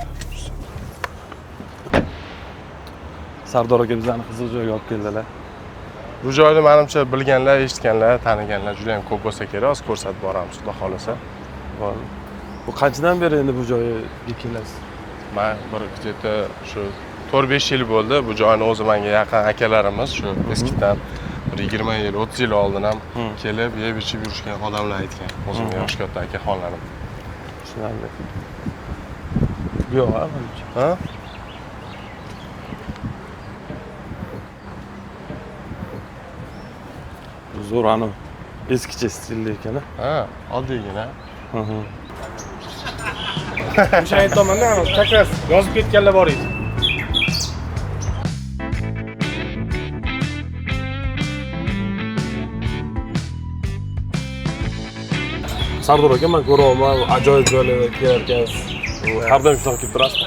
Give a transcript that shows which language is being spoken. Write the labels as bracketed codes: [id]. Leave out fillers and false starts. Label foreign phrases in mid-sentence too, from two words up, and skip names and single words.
[uz] Sardor aka bizlarni qiziq joyga olib keldilar. Bu joyni menimcha bilganlar, eshitganlar, taniganlar juda ham ko'p bo'lsa kerak, hozir ko'rsatib boramiz, xudo xolasa. Bu qanchadan beri endi bu joyga kelasiz? Men bir где-то shu 4-5 yil bo'ldi. Bu joyni o'zi menga yaqin akalarimiz shu eskidan bir 20 yil, 30 yil oldin ham kelib, yeb ichib yurishgan odamlar aytgan. O'zimning yosh katta akaxonlarim. Tushunarli. Bu yo'q, menimcha. Ha? Zo'r ani eskicha stilli ekan. Ha, oddiygina. O'sha aytaman-da, [ru] как раз [uz] yozib ketganlar bor edi. Sardor aka, men ko'ryapman, ajoyib joylarga kelarkansiz. Har doim shunaqa kelib turasizmi?